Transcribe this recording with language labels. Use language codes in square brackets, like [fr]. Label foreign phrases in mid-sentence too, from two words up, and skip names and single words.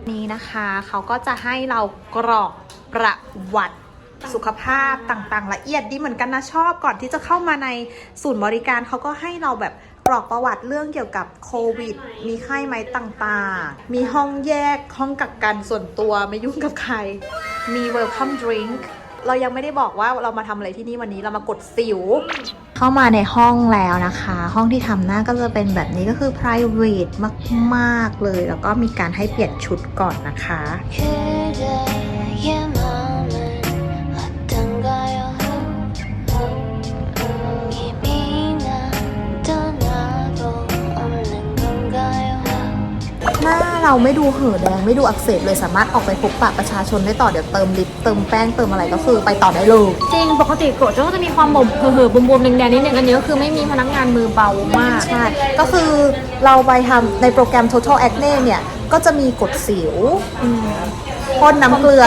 [th] นี้นะคะเขาก็จะให้เรากรอกประวัติสุขภาพต่างๆละเอียดดีเหมือนกันนะชอบก่อนที่จะเข้า มาในศูนย์บริการเขาก็ให้เราแบบกรอกประวัติเรื่องเกี่ยวกับโควิดมีไข้ไหมต่างๆมีห้องแยกห้องกักกันส่วนตัวไม่ยุ่งกับใครมี [en] welcome drink [th] เรายังไม่ได้บอกว่าเรามาทำอะไรที่นี่วันนี้เรามากดสิวเข้ามาในห้องแล้วนะคะห้องที่ทำหน้าก็จะเป็นแบบนี้ก็คือ private มากๆเลยแล้วก็มีการให้เปลี่ยนชุดก่อนนะคะ [ko] 그대의 마음은 어떤가요? 이미 난 떠나고 없는 건가요? [th] หน้าเราไม่ดูเห่อะแดงไม่ดูอักเสบเลยสามารถออกไปพบปะประชาชนได้ต่อเดี๋ยวเติมลิปเติมแป้งเติมอะไรก็คือไปต่อได้เลย จริงปกติโกรธก็จะมีความบ่มเห่อะๆบวมๆแดงๆนิดนึงอันนี้ก็คือไม่มีพนักงานมือเบามาก ใช่ ก็คือเราไปทำในโปรแกรม Total Acne เนี่ยก็จะมีกดสิวพ่นน้ำเกลือ